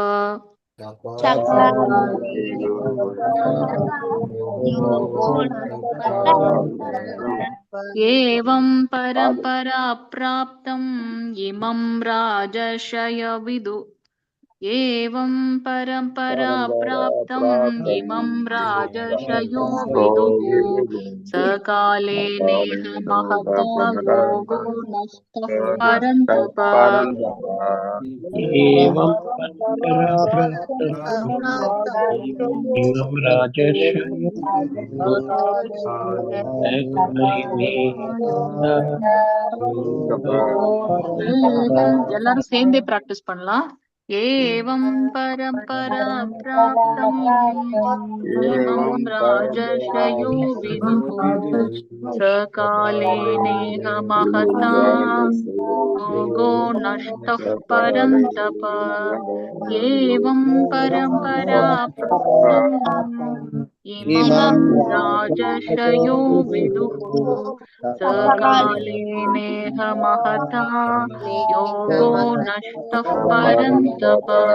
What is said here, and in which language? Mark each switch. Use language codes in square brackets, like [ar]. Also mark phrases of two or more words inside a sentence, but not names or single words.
[sa] एवं परम्परा प्राप्तम् इमं राजर्षय विदु एवं परम्परा प्राप्तम् इमं राजर्षयो विदुः सकाले नेह महता योगो नष्टः परन्तप एवं इमं राजर्षयो [ta] எல்லாரும் சேர்ந்தே பிராக்டிஸ் பண்ணலாம். [sa] एवं परम्परा प्राप्तम् इमं राजर्षयो विदुः सकाले नेह महता योगो नष्टः परन्तप एवं परम्परा प्राप्तम् इमं राजर्षयो विदुः सकाले नेह महता योगो नष्टः परन्तप